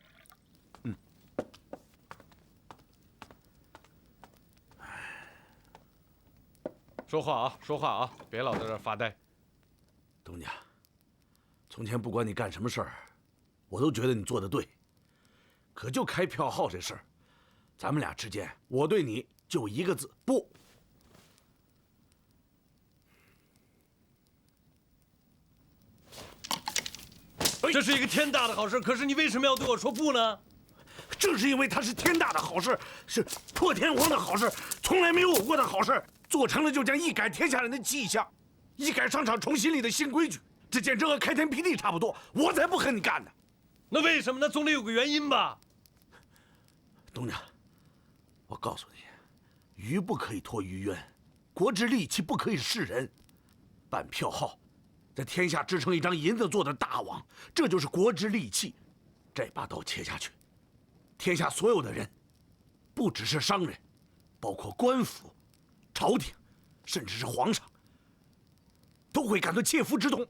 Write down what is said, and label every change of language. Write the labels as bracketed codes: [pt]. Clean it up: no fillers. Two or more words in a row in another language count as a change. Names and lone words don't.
[zh] 說話啊，別老在這兒發呆。東家，從前不管你幹什麼事兒，我都覺得你做得對。可就開票號這事兒，咱們倆之間，我對你就一個字：不。這是一個天大的好事，可是你為什麼要對我說不呢？正是因為它是天大的好事，是破天荒的好事，從來沒有過的好事，做成了就將一改天下人的氣象，一改商場重新立的新規矩，這簡直和開天闢地差不多，我才不和你幹呢。那為什麼呢？總得有個原因吧。東家，我告訴你，魚不可以脫魚淵，國之利器不可以示人，辦票號，在天下支撐一張銀子做的大網，這就是國之利器。這把刀切下去，天下所有的人，不只是商人，包括官府、朝廷，甚至是皇上，都會感到切膚之痛。